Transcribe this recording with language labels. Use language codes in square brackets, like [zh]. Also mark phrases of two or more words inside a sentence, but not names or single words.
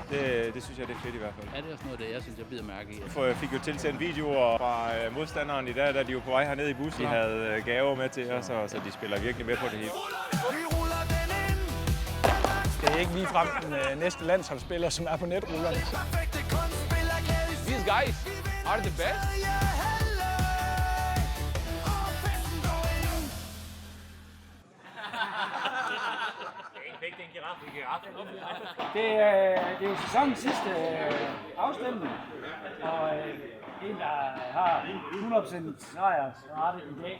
[da] Det synes jeg, det er fedt i hvert fald. Ja, det er også noget af det, jeg synes, jeg bider mærke i. Jeg fik jo tilsendt videoer fra modstanderen i dag, da de var på vej herned i bussen. De havde gaver med til os, så de spiller virkelig med på det hele. Det er ikke ligefrem den næste landsholdsspiller, som er på netrullerne. [en] These guys are the best. [da] Det er jo sæsonens sidste afstemning, og en, der har 100% sejrsrate i dag.